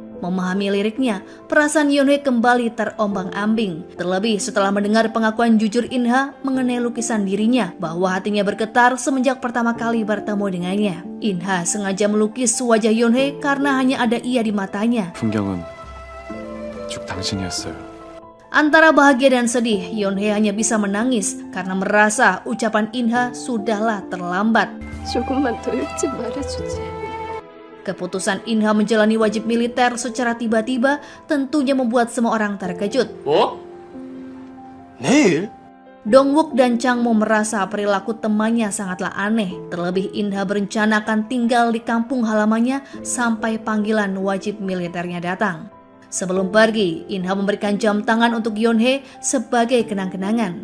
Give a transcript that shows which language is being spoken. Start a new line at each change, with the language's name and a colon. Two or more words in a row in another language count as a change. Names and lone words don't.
Indonesian: Memahami liriknya, perasaan Yeon-hae kembali terombang-ambing. Terlebih setelah mendengar pengakuan jujur In-ha mengenai lukisan dirinya, bahwa hatinya bergetar semenjak pertama kali bertemu dengannya. In-ha sengaja melukis wajah Yeon-hae karena hanya ada ia di matanya.
Korean: 풍경은 쭉 당신이었어요.
Indonesian: Antara bahagia dan sedih, Yeon-hae hanya bisa menangis karena merasa ucapan In-ha sudahlah terlambat.
Korean: 조금만 더 일찍 말해주지.
Indonesian: Keputusan In-ha menjalani wajib militer secara tiba-tiba tentunya membuat semua orang terkejut.
Korean: 뭐? 내일?
Indonesian: Dong-wook dan Chang Mo merasa perilaku temannya sangatlah aneh. Terlebih In-ha berencana akan tinggal di kampung halamannya sampai panggilan wajib militernya datang. Sebelum pergi, In-ha memberikan jam tangan untuk Yeon-hae sebagai kenang-kenangan.